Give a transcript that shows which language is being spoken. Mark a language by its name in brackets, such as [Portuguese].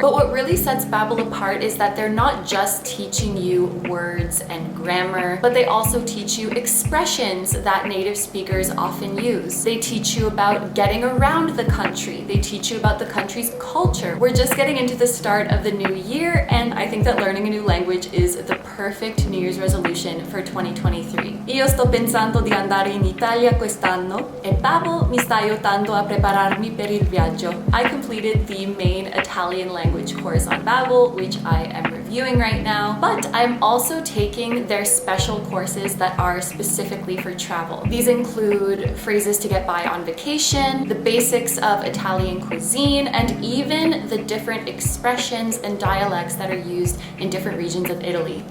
[English] But what really sets Babbel apart is that they're not just teaching you words and grammar, but they also teach you expressions that native speakers often use. They teach you about getting around the country. They teach you about the country's culture. We're just getting into the start of the new year, and I think that learning a new language is the perfect New Year's resolution for 2023. [Italian] Io sto pensando di andare in Italia quest'anno e Babbel mi sta aiutando a prepararmi per il viaggio. [English] I completed the main Italian language course on Babbel, which I am reviewing right now, but I'm also taking their special courses that are specifically for travel. These include phrases to get by on vacation, the basics of Italian cuisine, and even the different expressions and dialects that are used in different regions of Italy.